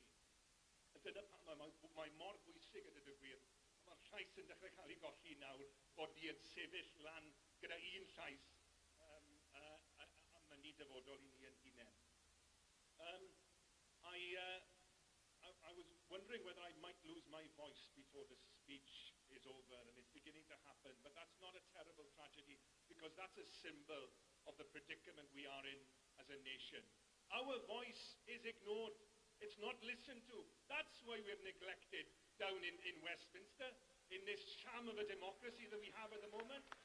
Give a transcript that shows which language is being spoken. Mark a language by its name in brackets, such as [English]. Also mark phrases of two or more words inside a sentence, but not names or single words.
[Welsh] Dyna pam mae mor bwysig yn y gwir. Mae'r llais yn dechrau cael ei golli nawr bod ni yn sefyll lan gyda un llais a mynnu dyfodol i ni yn hunain. [English] I was wondering whether I might lose my voice before the speech is over, and it's beginning to happen, but that's not a terrible tragedy, because that's a symbol of the predicament we are in as a nation. Our voice is ignored. It's not listened to. That's why we're neglected down in Westminster, in this sham of a democracy that we have at the moment.